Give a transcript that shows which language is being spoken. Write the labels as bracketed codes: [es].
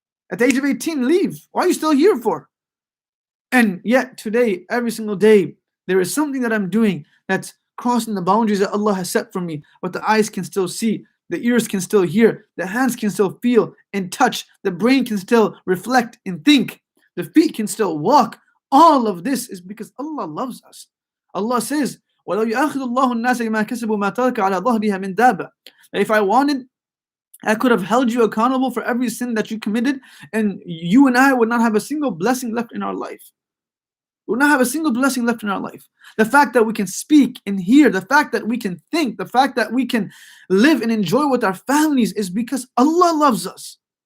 [en] At the age of 18, leave. Why are you still here for? And yet today, every single day, there is something that I'm doing that's crossing the boundaries that Allah has set for me. But the eyes can still see, the ears can still hear, the hands can still feel and touch, the brain can still reflect and think, the feet can still walk. All of this is because Allah loves us. Allah says, [ar] وَلَوْ يُؤَاخِذُ اللَّهُ النَّاسَ بِمَا كَسَبُوا مَا تَرَكَ عَلَى ظَهْرِهَا مِنْ دَابَةٍ. [en] If I wanted, I could have held you accountable for every sin that you committed, and you and I would not have a single blessing left in our life. We will not have a single blessing left in our life. The fact that we can speak and hear, the fact that we can think, the fact that we can live and enjoy with our families is because Allah loves us.